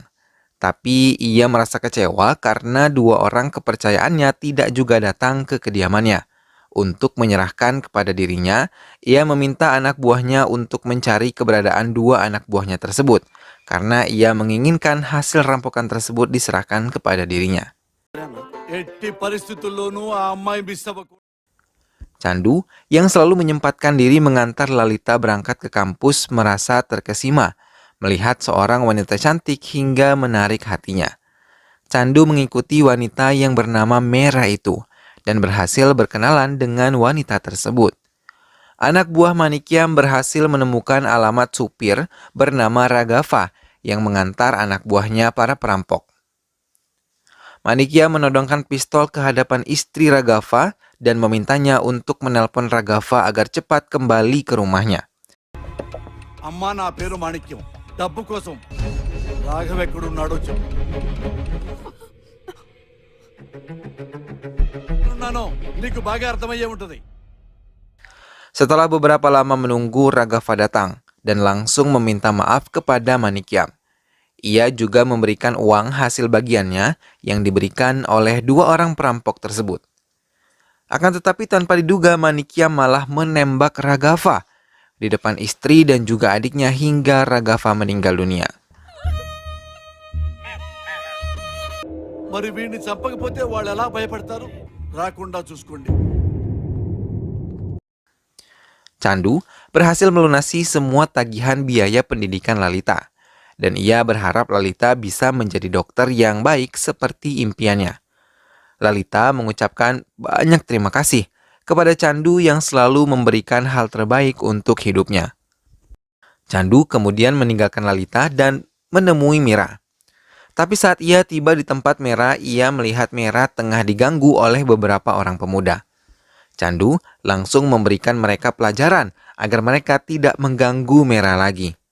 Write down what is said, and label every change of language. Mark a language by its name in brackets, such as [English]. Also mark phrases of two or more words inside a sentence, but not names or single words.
[Indonesian] Tapi ia merasa kecewa karena dua orang kepercayaannya tidak juga datang ke kediamannya. Untuk menyerahkan kepada dirinya, ia meminta anak buahnya untuk mencari keberadaan dua anak buahnya tersebut, karena ia menginginkan hasil rampokan tersebut diserahkan kepada dirinya. [Telugu] ఎట్టి పరిస్థితుల్లోనూ ఆ అమ్మాయి మిస్ అవ్వకూడదు. [Indonesian] Candu yang selalu menyempatkan diri mengantar Lalita berangkat ke kampus merasa terkesima melihat seorang wanita cantik hingga menarik hatinya. Candu mengikuti wanita yang bernama Mera itu dan berhasil berkenalan dengan wanita tersebut. Anak buah Manikyam berhasil menemukan alamat supir bernama Raghav yang mengantar anak buahnya para perampok. Manikyam menodongkan pistol ke hadapan istri Raghav dan memintanya untuk menelpon Raghav agar cepat kembali ke rumahnya. [Telugu] అమ్మా నా పేరు మాణిక్యం డబ్బు కోసం రాఘవ ఎక్కడున్నాడో చెప్పు ఉన్నాను నీకు బాగా అర్థమయ్యే ఉంటది. [Indonesian] Setelah beberapa lama menunggu, Raghav datang dan langsung meminta maaf kepada Manikyam. Ia juga memberikan uang hasil bagiannya yang diberikan oleh dua orang perampok tersebut. Akan tetapi tanpa diduga Manikyam malah menembak Raghav di depan istri dan juga adiknya hingga Raghav meninggal dunia. [Telugu] మరి వీడిని చంపకపోతే వాళ్ళు ఎలా భయపడతారు రాకుండా చూసుకోండి. [Indonesian] Candu berhasil melunasi semua tagihan biaya pendidikan Lalita, dan ia berharap Lalita bisa menjadi dokter yang baik seperti impiannya. Lalita mengucapkan banyak terima kasih kepada Candu yang selalu memberikan hal terbaik untuk hidupnya. Candu kemudian meninggalkan Lalita dan menemui Mira. Tapi saat ia tiba di tempat Mira, ia melihat Mira tengah diganggu oleh beberapa orang pemuda. Candu langsung memberikan mereka pelajaran agar mereka tidak mengganggu Mira lagi.